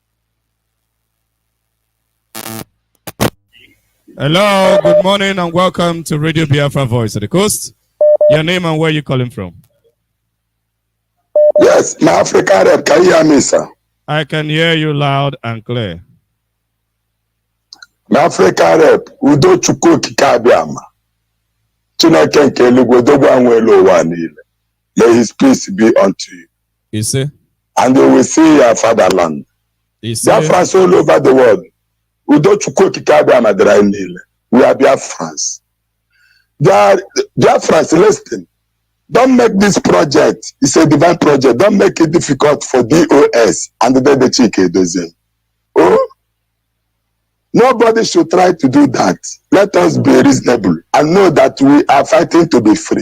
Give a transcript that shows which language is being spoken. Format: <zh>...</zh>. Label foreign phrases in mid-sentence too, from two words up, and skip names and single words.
<en>Hello, good morning and welcome to Radio Biafra Voice of the Coast. Your name and where you calling from? Yes, my African rep, can you hear me, sir? I can hear you loud and clear. My African rep, Udo Chukwu Kikabiama.</en> <ig>Chineke nke eluigwe dogwa nwere ụwa niile.</ig> <en>May his peace be unto you. You see? And you will see your fatherland. You see? Biafrans all over the world.</en> <ig>Udo Chukwu Kikabiama dịrị niile.</ig> <en>we are Biafrans. Biafrans, listen. Don't make this project, it's a divine project. Don't make it difficult for DOS and the Chike Dozem. Oh, nobody should try to do that. Let us be reasonable and know that we are fighting to be free.</en>